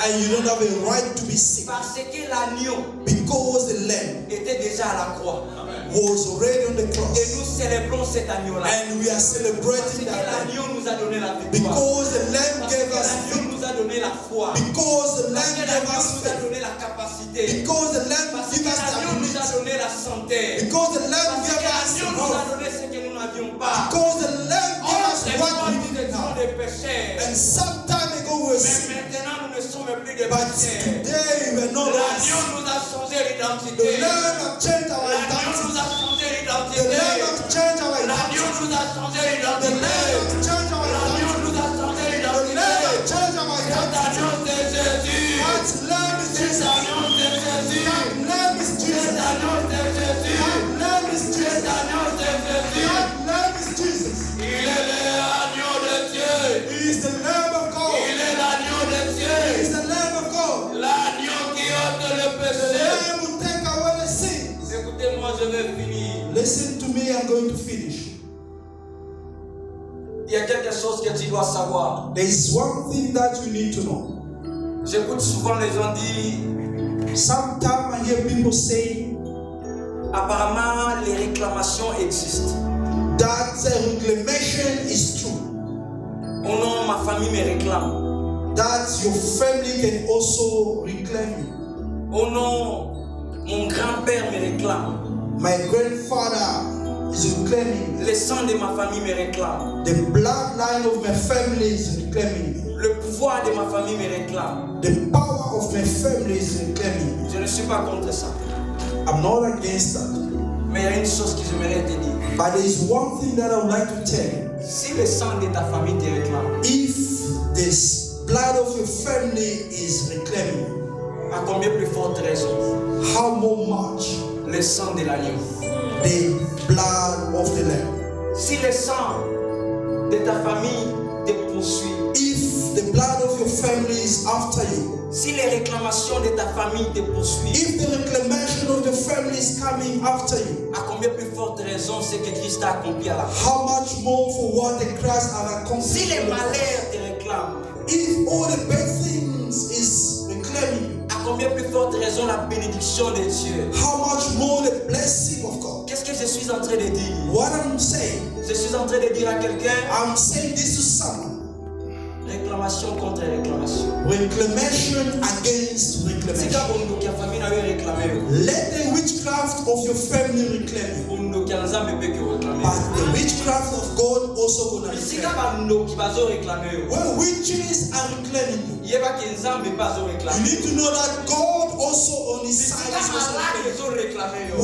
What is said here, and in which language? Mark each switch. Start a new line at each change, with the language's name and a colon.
English: and you don't have a right to be sick
French: Parce que l'agneau
English: because the Lamb
French: était déjà à la croix.
English: was already on the cross.
French: Et nous célébrons cet agneau-là.
English: And we are
French: Parce
English: celebrating that Lamb
French: l'agneau nous a donné la victoire.
English: because the Lamb
French: Parce que
English: gave us
French: l'agneau
English: victory.
French: nous a donné la foi.
English: Because the
French: Parce
English: Lamb
French: que
English: gave
French: l'agneau
English: us
French: nous a
English: faith.
French: donné la capacité.
English: Because the Lamb
French: Parce
English: gave
French: que
English: us the
French: l'agneau nous a
English: ability.
French: donné la santé.
English: Because the Lamb
French: Parce
English: gave
French: que
English: us
French: l'agneau nous a
English: health.
French: donné ce que nous n'avions pas.
English: Because the Lamb gave us what
French: Autrefois,
English: we didn't
French: étions
English: have.
French: des pécheurs.
English: And some time ago we were sick.
French: maintenant, nous ne sommes plus des
English: But
French: pécheurs.
English: today we are no longer
French: L'agneau
English: sick.
French: nous a changé
English: The
French: l'identité.
English: Lamb has changed our
French: L'agneau nous
English: identity.
French: a changé
English: The
French: l'identité.
English: Lamb has changed our
French: L'agneau
English: identity.
French: nous a changé
English: The
French: l'identité.
English: Lamb has changed our
French: L'agneau
English: identity.
French: nous a changé
English: The
French: l'identité.
English: Lamb has changed our
French: Cet
English: identity.
French: agneau c'est Jésus.
English: That Lamb is
French: Cet
English: Jesus.
French: agneau c'est Jésus.
English: That Lamb is
French: Cet
English: Jesus.
French: agneau c'est Jésus.
English: That Lamb is
French: Cet
English: Jesus.
French: agneau c'est Jésus.
English: That Lamb is Jesus.
French: Il est l'agneau de Dieu.
English: He is the Lamb of God.
French: Il est l'agneau de
English: He
French: Dieu.
English: is the Lamb of God.
French: L'agneau qui ôte le
English: The
French: péché.
English: Lamb will take away the sins.
French: Écoutez-moi, je vais finir.
English: Listen to me, I'm going to finish.
French: Il y a quelque chose que tu dois savoir.
English: There is one thing that you need to know.
French: J'écoute souvent les gens dire,
English: Sometimes I hear people say
French: apparemment les réclamations existent.
English: that reclamation is true.
French: Oh non, ma famille me réclame.
English: That your family can also reclaim you.
French: Oh non, mon grand-père me réclame.
English: My grandfather is reclaiming
French: Le sang de ma famille me réclame.
English: me. The bloodline of my family is reclaiming me.
French: Le pouvoir de ma famille me réclame.
English: The power of my family is reclaiming me.
French: Je ne suis pas contre ça.
English: I'm not against that.
French: Mais il y a une chose que j'aimerais te dire.
English: But there is one thing that I would like to tell you.
French: Si le sang de ta famille te réclame,
English: If this blood of your family is reclaiming you,
French: à combien plus forte raison
English: how more much
French: le sang de l'agneau?
English: the blood of the Lamb?
French: Si le sang de ta famille te poursuit,
English: If the blood of your family is after you,
French: si les réclamations de ta famille te poursuivent,
English: if the reclamation of the family is coming after you,
French: à combien plus forte raison c'est que Christ a accompli à la croix?
English: how much more for what the Christ has
French: Si les malheurs te réclament,
English: If all the bad things is reclaiming you, à combien plus forte raison la bénédiction de Dieu? how much more the blessing of God?
French: Qu'est-ce que je suis en train de dire?
English: What I'm saying,
French: Je suis en train de dire à quelqu'un,
English: I'm saying this to someone.
French: Réclamation contre réclamation.
English: Reclamation against reclamation. Let the witchcraft of your family reclaim you. But the witchcraft of God also gonna reclaim you. When witches are reclaiming you, you need to know that God also on his side is also reclaiming you.